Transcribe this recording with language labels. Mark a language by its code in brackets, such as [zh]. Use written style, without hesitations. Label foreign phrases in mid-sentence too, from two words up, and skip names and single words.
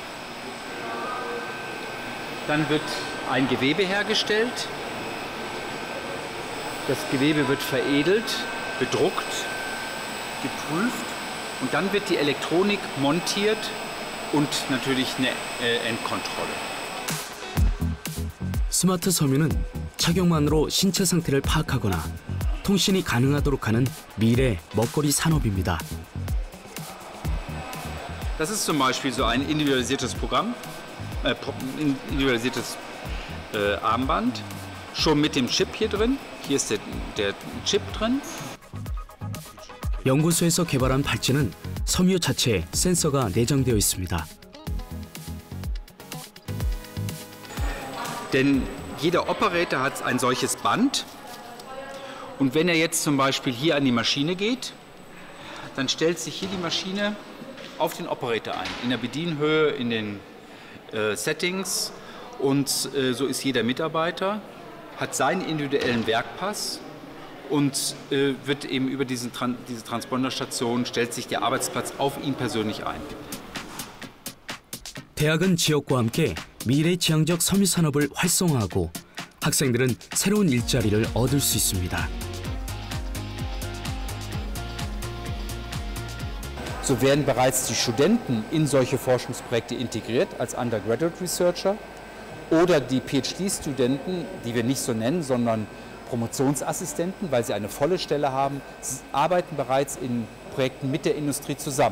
[de] Dann wird ein Gewebe hergestellt. Das Gewebe wird veredelt, bedruckt, geprüft. Und dann wird die Elektronik montiert und natürlich eine Endkontrolle. [ko] 스마트 섬유는 착용만으로 신체 상태를 파악하거나 통신이 가능하도록 하는 미래 먹거리 산업입니다. [de] Das ist zum Beispiel so ein individualisiertes Programm, individualisiertes Armband, schon mit dem Chip hier drin. Hier ist der Chip drin. [ko] 연구소에서 개발한 팔찌는 섬유 자체에 센서가 내장되어 있습니다. [de] Denn jeder Operator hat ein solches Band. Und wenn er jetzt zum Beispiel hier an die Maschine geht, dann stellt sich hier die Maschine auf den Operator ein, in der Bedienhöhe, in den Settings. Und so ist jeder Mitarbeiter, hat seinen individuellen Werkpass und wird eben über diese Transponderstation, stellt sich der Arbeitsplatz auf ihn persönlich ein. [ko] 대학은 지역과 함께 미래 지향적 섬유 산업을 활성화하고 학생들은 새로운 일자리를 얻을 수 있습니다. [de] So werden bereits die Studenten in solche Forschungsprojekte integriert als [en] Undergraduate Researcher [de] oder die PhD-Studenten, die wir nicht so nennen, sondern Promotionsassistenten, weil sie eine volle Stelle haben, arbeiten bereits in Projekten mit der Industrie zusammen.